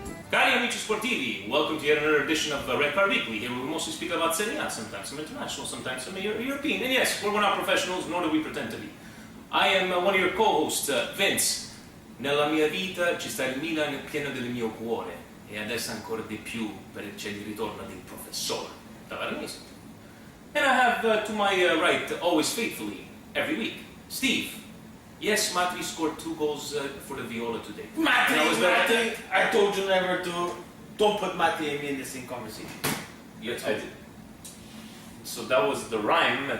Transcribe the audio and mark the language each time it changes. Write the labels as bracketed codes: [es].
[it] Cari amici sportivi, [en] welcome to yet another edition of Red Card Weekly. Here we mostly speak about Serie A, sometimes some international, sometimes some European. And yes, we're not professionals, nor do we pretend to be. I am one of your co-hosts, Vince. [it] Nella mia vita ci sta il Milan pieno del mio cuore e adesso ancora di più perché c'è il ritorno del professor Tavares. [en] And I have to my right, always faithfully, every week, Steve. Yes, Matti scored 2 goals for the Viola today. Matti, I told you never to. Don't put Matti and me in the same conversation. Yes, I did. So that was the rhyme.